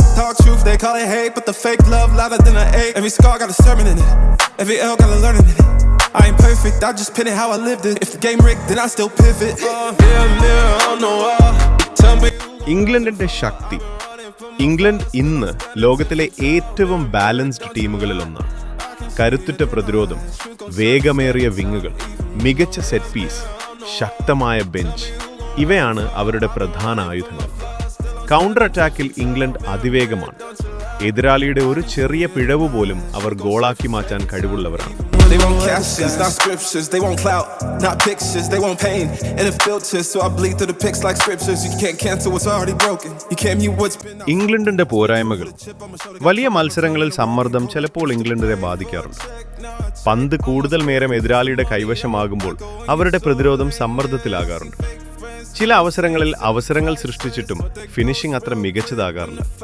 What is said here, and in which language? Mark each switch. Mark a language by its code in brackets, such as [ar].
[en] Talk truth, they call it hate, but the fake love louder than an 8. Every scar got a sermon in it, every L got a learning in it. I ain't perfect, I just pin it how I lived it. If the game rigged, then I still pivot. Mirror on the wall, tell me. [ml] ഇംഗ്ലണ്ടിന്റെ ശക്തി: England ഇന്ന് ലോകത്തിലെ ഏറ്റവും balanced ടീമുകളിലൊന്നാണ്. കരുത്തുറ്റ പ്രതിരോധം, വേഗമേറിയ വിങ്ങുകൾ, മികച്ച set piece, ശക്തമായ bench, ഇവയാണ് അവരുടെ പ്രധാന ആയുധങ്ങൾ. Counter അറ്റാക്കിൽ England അതിവേഗമാണ്. എതിരാളിയുടെ ഒരു ചെറിയ പിഴവ് പോലും അവർ ഗോളാക്കി മാറ്റാൻ കഴിവുള്ളവരാണ്. [en] They want captions, not scriptures. They want clout, not pictures. They want pain and a filter, so I bleed through the pics like scriptures. You can't cancel what's already broken. You can't mute what's been. [ml] ഇംഗ്ലണ്ടിന്റെ പോരായ്മകൾ. വലിയ മത്സരങ്ങളിൽ സമ്മർദ്ദം ചിലപ്പോൾ ഇംഗ്ലണ്ടിനെ ബാധിക്കാറുണ്ട്. പന്ത് കൂടുതൽ നേരം എതിരാളിയുടെ കൈവശമാകുമ്പോൾ അവരുടെ പ്രതിരോധം സമ്മർദ്ദത്തിലാകാറുണ്ട്. ചില അവസരങ്ങളിൽ അവസരങ്ങൾ സൃഷ്ടിച്ചിട്ടും ഫിനിഷിംഗ് അത്ര മികച്ചതാകാറില്ല.